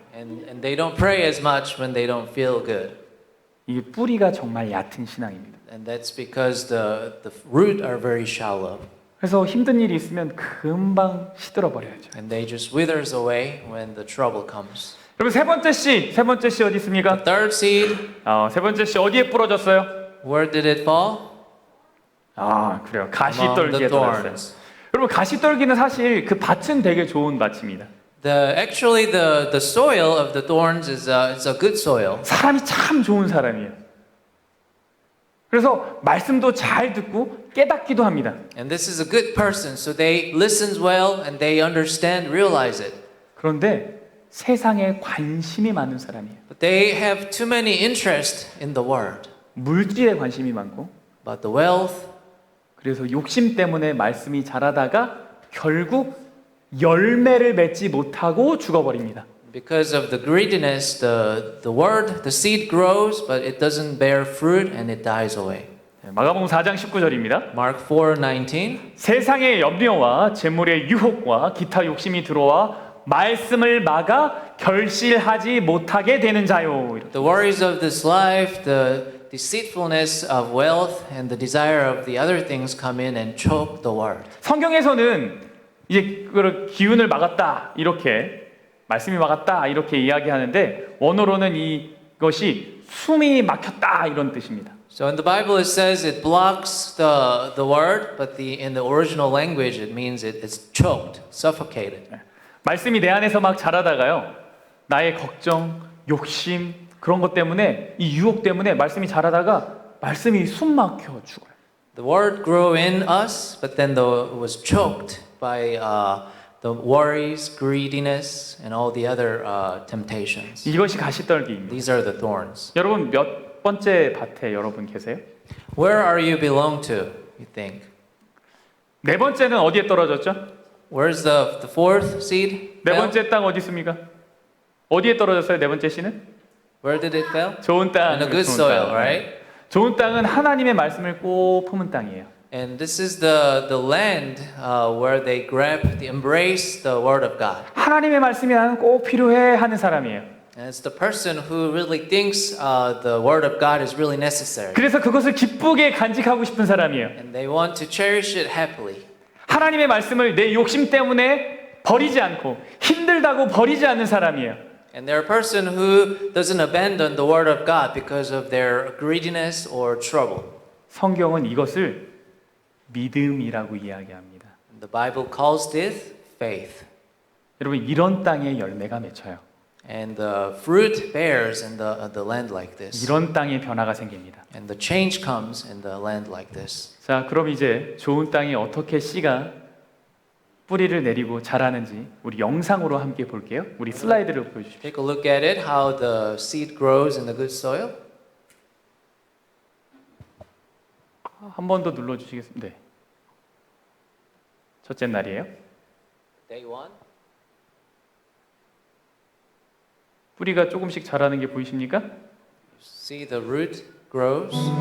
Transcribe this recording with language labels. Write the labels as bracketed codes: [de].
[en] And they don't pray as much when they don't feel good. [ko] 이게 뿌리가 정말 얕은 신앙입니다. [en] And that's because the root are very shallow. [ko] 그래서 힘든 일이 있으면 금방 시들어 버려야죠. [en] And they just withers away when the trouble comes. [ko] 여러분 세 번째 씨 어디 있습니까? [en] Third seed, [ko] 세 번째 씨 어디에 부러졌어요? [en] where did it fall? [ko] 그래요. [en] Among [ko] 가시떨기에 [en] the [ko] 떨어졌어요. [en] thorns. [ko] 여러분 가시떨기는 사실 그 밭은 되게 좋은 밭입니다. [en] Actually, the soil of the thorns is a good soil. [ko] 사람이 참 좋은 사람이에요. 그래서 말씀도 잘 듣고 깨닫기도 합니다. [en] And this is a good person, so they listens well and they understand, realize it. [ko] 그런데 세상에 관심이 많은 사람이에요. [en] But they have too many interest in the word, [ko] 물질에 관심이 많고 [en] about the wealth. [ko] 그래서 욕심 때문에 말씀이 자라다가 결국 열매를 맺지 못하고 죽어버립니다. [en] Because of the greediness, the word, the seed grows, but it doesn't bear fruit and it dies away. [ko] 마가복음 4장 19절입니다. [en] Mark 4:19. [ko] 세상의 염려와 재물의 유혹과 기타 욕심이 들어와 말씀을 막아 결실하지 못하게 되는 자요. [en] The worries of this life, the deceitfulness of wealth, and the desire of the other things come in and choke the word. [ko] 성경에서는 이제 그 기운을 막았다 이렇게 말씀이 막았다 이렇게 이야기하는데 원어로는 이것이 숨이 막혔다 이런 뜻입니다. [en] So in the Bible it says it blocks the word, but in the original language it means it's choked, suffocated. [ko] 말씀이 내 안에서 막 자라다가요 나의 걱정, 욕심 그런 것 때문에 이 유혹 때문에 말씀이 자라다가 말씀이 숨 막혀 죽어요. [en] The word grew in us, but then it was choked by the worries, greediness, and all the other temptations. [ko] 이것이 가시떨기입니다. [en] These are the thorns. [ko] 여러분 몇 번째 밭에 여러분 계세요? [en] Where are you belong to, you think? [ko] 네 번째는 어디에 떨어졌죠? [en] Where's the fourth seed? [ko] 네 [en] fell? [ko] 번째 땅 어디 있습니까? 어디에 떨어졌어요? 네 번째 씨는? [en] Where did it fell? [ko] 좋은 땅. [en] In a good [ko] 좋은 [en] soil, [ko] 땅. [en] right? [ko] 좋은 땅은 하나님의 말씀을 꼭 품은 땅이에요. [en] And this is the land where they embrace the word of God. [ko] 하나님의 말씀이 나는 꼭 필요해 하는 사람이에요. [en] And it's the person who really thinks the word of God is really necessary. [ko] 그래서 그것을 기쁘게 간직하고 싶은 사람이에요. [en] And they want to cherish it happily. [ko] 하나님의 말씀을 내 욕심 때문에 버리지 않고 힘들다고 버리지 않는 사람이에요. [en] And they're a person who doesn't abandon the word of God because of their greediness or trouble. [ko] 성경은 이것을 믿음이라고 이야기합니다. [en] The Bible calls this faith. [ko] 여러분 이런 땅에 열매가 맺혀요. [en] And the fruit bears in the land like this. [ko] 이런 땅의 변화가 생깁니다. [en] And the change comes in the land like this. [ko] 자, 그럼 이제 좋은 땅에 어떻게 씨가 뿌리를 내리고 자라는지 우리 영상으로 함께 볼게요. 우리 슬라이드를 보여주십시오. [en] Take a look at it, how the seed grows in the good soil. [ko] 한 번 더 눌러주시겠습니다. 네. 첫째 날이에요. [en] Day 1. [ko] 뿌리가 조금씩 자라는 게 보이십니까? [en] See the root grows.